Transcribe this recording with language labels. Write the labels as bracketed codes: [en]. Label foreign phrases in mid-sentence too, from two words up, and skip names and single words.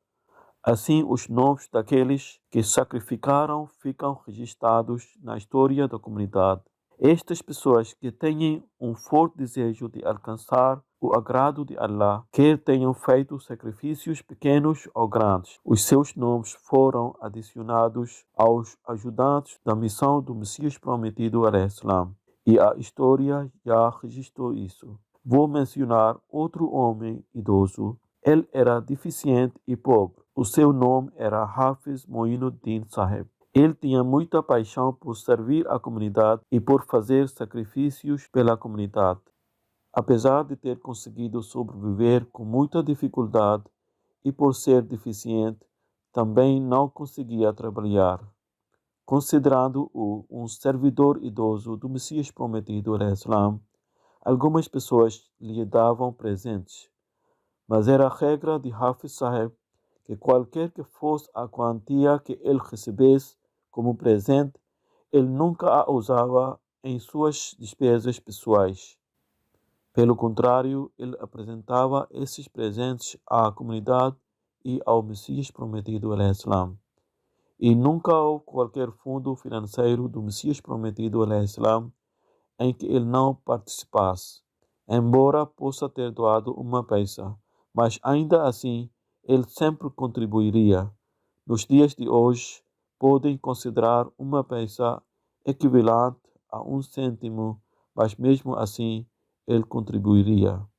[pt] Assim, os nomes daqueles que sacrificaram ficam registrados na história da comunidade. Estas pessoas que têm um forte desejo de alcançar o agrado de Allah, quer tenham feito sacrifícios pequenos ou grandes, os seus nomes foram adicionados aos ajudantes da missão do Messias prometido [ar] عليه السلام, [pt] e a história já registrou isso. Vou mencionar outro homem idoso. Ele era deficiente e pobre. O seu nome era Hafiz Moinuddin Sahib. Ele tinha muita paixão por servir a comunidade e por fazer sacrifícios pela comunidade. Apesar de ter conseguido sobreviver com muita dificuldade e por ser deficiente, também não conseguia trabalhar. Considerando-o um servidor idoso do Messias prometido, [ar] عليه السلام, [pt] algumas pessoas lhe davam presentes. Mas era a regra de Hafiz Sahib que qualquer que fosse a quantia que ele recebesse como presente, ele nunca a usava em suas despesas pessoais. Pelo contrário, ele apresentava esses presentes à comunidade e ao Messias prometido, [ar] عليه السلام. [pt] E nunca houve qualquer fundo financeiro do Messias prometido, [ar] عليه السلام, [pt] em que ele não participasse, embora possa ter doado uma peça, mas ainda assim ele sempre contribuiria. Nos dias de hoje, podem considerar uma peça equivalente a 1 cêntimo, mas mesmo assim ele contribuiria.